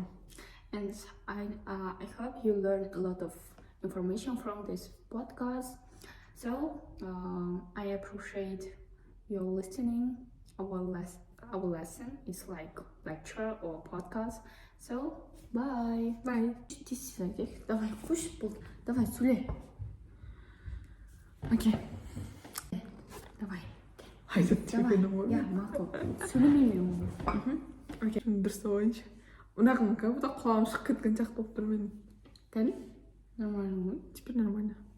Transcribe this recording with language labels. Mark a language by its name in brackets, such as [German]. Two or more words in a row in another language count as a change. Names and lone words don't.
[English] And I hope you learned a lot of information from this podcast. So I appreciate your listening. Our lesson is like lecture or podcast. So bye. Bye. [Russian] Давай, хочешь? Давай, Суле. Окей. Давай. Haydi телефоном. Я могу. [Kazakh] Сөйлемеймін. Окей. Дұрыс ойыншы. Мынаған [Russian] как будто [Kazakh] құлағым шығып кеткен сияқты болып тұр менің. Кәне? Нормально ғой. [Russian] Теперь нормально.